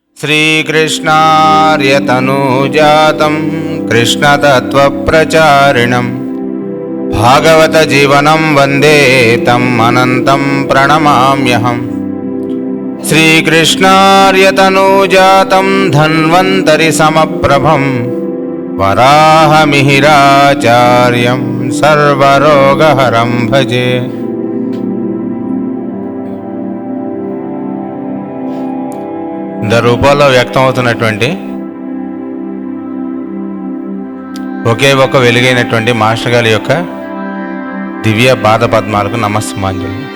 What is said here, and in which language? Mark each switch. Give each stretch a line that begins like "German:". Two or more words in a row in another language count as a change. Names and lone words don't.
Sanskrit: श्रीकृष्णार्यतनूजातं कृष्णतत्त्वप्रचारिणं भागवतजीवनं वन्दे तम् अनन्तं प्रणमाम्यहम्। श्रीकृष्णार्यतनूजातं धन्वन्तरिसमप्रभं वराहमिहिराचार्यं सर्वरोगहरं भजे।
Telugu: రూపాల్లో వ్యక్తం అవుతున్నటువంటి ఒకే ఒక వెలుగైనటువంటి మాస్టర్ గారి యొక్క దివ్య పాద పద్మాలకు నమస్సుమాంజలి.